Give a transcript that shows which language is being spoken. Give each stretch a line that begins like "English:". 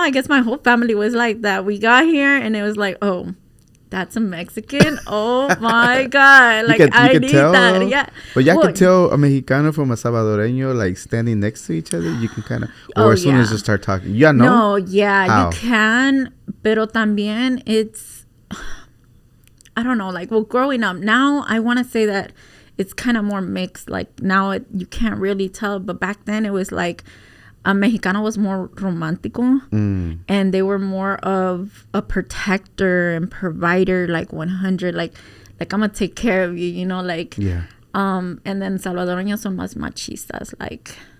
English: I guess my whole family was like that. We got here and it was like, oh, that's a Mexican. Oh my God. Like, I need tell, that. Yeah. But y'all can tell a Mexicano from a Salvadoreño like standing next to each other. You can kind of, or as soon as you start talking. Yeah, no? No, yeah, how? You can.
Spanish: Pero también
English: it's, I don't know. Like, well, growing up now, I want to say that it's kind of more mixed. Like, now you can't really tell, but back then it was like a Mexicano was more romantico, and they were more of a protector and provider, like 100, like I'm gonna take care of you, you know, like and then Salvadoreños
Spanish: son más machistas,
English: like